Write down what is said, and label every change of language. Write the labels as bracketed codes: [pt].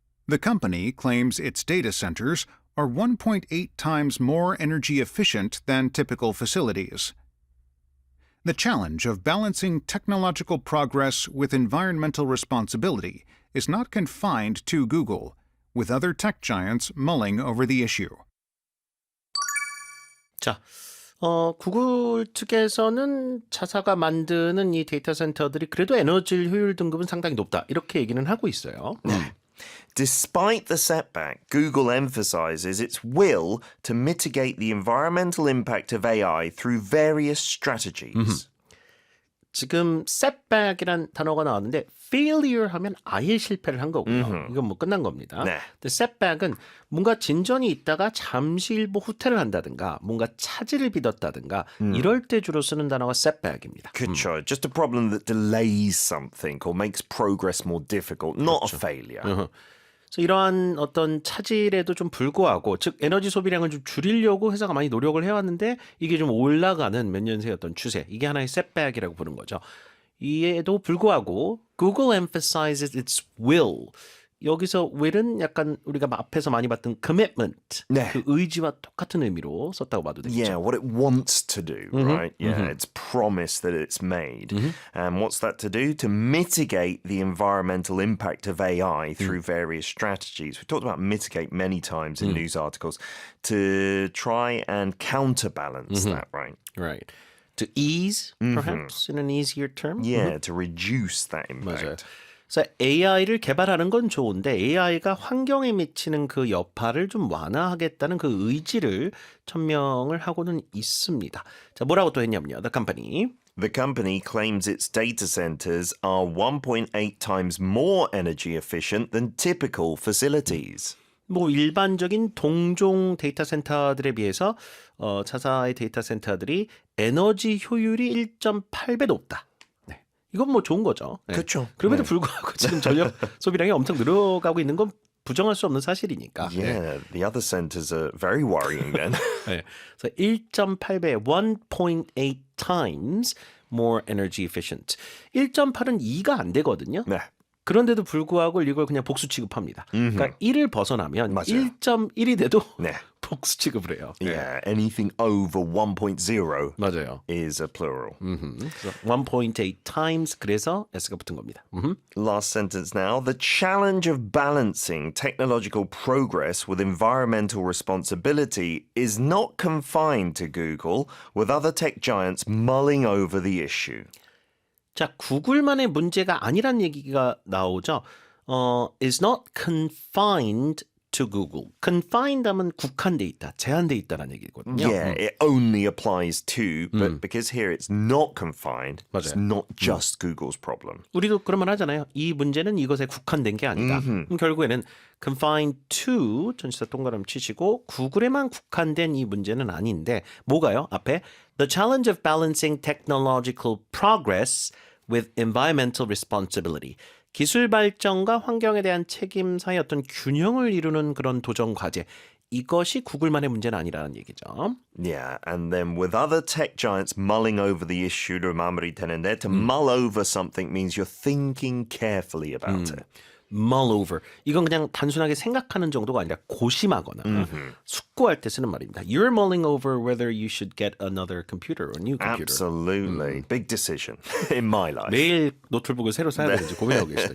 [en] The company claims its data centers are 1.8 times more energy efficient than typical facilities. The challenge of balancing technological progress with environmental responsibility is not confined to Google, with other tech giants mulling over the issue. [ko] 자, 구글 측에서는 자사가 만드는 이 데이터 센터들이 그래도 에너지 효율 등급은 상당히 높다. 이렇게 얘기는 하고 있어요. [en] Despite the setback, Google emphasizes its will to mitigate the environmental impact of AI through various strategies. [ko] 지금 setback이란 단어가 나왔는데 failure 하면 아예 실패를 한 거고요. 이건 뭐 끝난 겁니다. 네. 근데 setback은 뭔가 진전이 있다가 잠시 일부 후퇴를 한다든가 뭔가 차질을 빚었다든가 이럴 때 주로 쓰는 단어가 setback입니다. 그쵸. [en] Just a problem that delays something or makes progress more difficult, not a failure. [ko] 그래서 이러한 어떤 차질에도 좀 불구하고 즉 에너지 소비량을 좀 줄이려고 회사가 많이 노력을 해왔는데 이게 좀 올라가는 몇 년새 어떤 추세 이게 하나의 setback이라고 부르는 거죠. 이에도 불구하고 [en] Google emphasizes its will. [ko] 여기서 will은 약간 우리가 앞에서 많이 봤던 commitment, 네. 그 의지와 똑같은 의미로 썼다고 봐도 되겠죠. [en] Yeah, what it wants to do, right? Yeah, its promise that it's made. And what's that to do? To mitigate the environmental impact of AI through various strategies. We've talked about mitigate many times in news articles to try and counterbalance that, right? Right. To ease, perhaps, in an easier term. Yeah, to reduce that [ko] 맞아요. [en] impact. [ko] 그래서 AI를 개발하는 건 좋은데 AI가 환경에 미치는 그 여파를 좀 완화하겠다는 그 의지를 천명을 하고는 있습니다. 자, 뭐라고 또 했냐면요. [en] The company. The company claims its data centers are 1.8 times more energy efficient than typical facilities. [ko] 뭐 일반적인 동종 데이터 센터들에 비해서 자사의 데이터 센터들이 에너지 효율이 1.8배 높다. 네. 이건 뭐 좋은 거죠. 네. 그렇죠. 그럼에도 불구하고 지금 전력 소비량이 엄청 늘어가고 있는 건 부정할 수 없는 사실이니까. [en] Yeah, the other centers are very worrying then. [ko] 네. 그래서 1.8배, [en] 1.8 times more energy efficient. [ko] 1.8은 2가 안 되거든요. 네. 그런데도 불구하고 이걸 그냥 복수 취급합니다. 그러니까 1을 벗어나면 맞아요. 1.1이 돼도 네. 복수 취급을 해요. [en] Yeah, anything over 1.0 [ko] 맞아요. [en] is a plural. [ko] 그래서 [en] 1.8 times [ko] 그래서 S가 붙은 겁니다. [en] Last sentence now. The challenge of balancing technological progress with environmental responsibility is not confined to Google, with other tech giants mulling over the issue. [ko] 자, 구글만의 문제가 아니란 얘기가 나오죠. [en] is not confined to Google. [ko] confined 하면 국한돼 있다, 제한돼 있다는 얘기거든요. [en] Yeah, it only applies to, but because here it's not confined, it's [ko] 맞아요. [en] not just Google's problem. [ko] 우리도 그런 말 하잖아요. 이 문제는 이것에 국한된 게 아니다. 그럼 결국에는 confined to 전치사 동그라미 치시고 구글에만 국한된 이 문제는 아닌데 뭐가요? 앞에 [en] the challenge of balancing technological progress with environmental responsibility. [ko] 기술 발전과 환경에 대한 책임 사이 어떤 균형을 이루는 그런 도전 과제. 이것이 구글만의 문제는 아니라는 얘기죠. [en] Yeah, and then with other tech giants mulling over the issue, [ko] 마무리 되는데, [en] to mull over something means you're thinking carefully about it. mull over. [ko] 이건 그냥 단순하게 생각하는 정도가 아니라 고심하거나 숙고할 때 쓰는 말입니다. [en] You're mulling over whether you should get another computer or a new computer. Absolutely. Big decision in my life. [ko] 매일 노트북을 새로 사야 되는지 고민하고 계시다.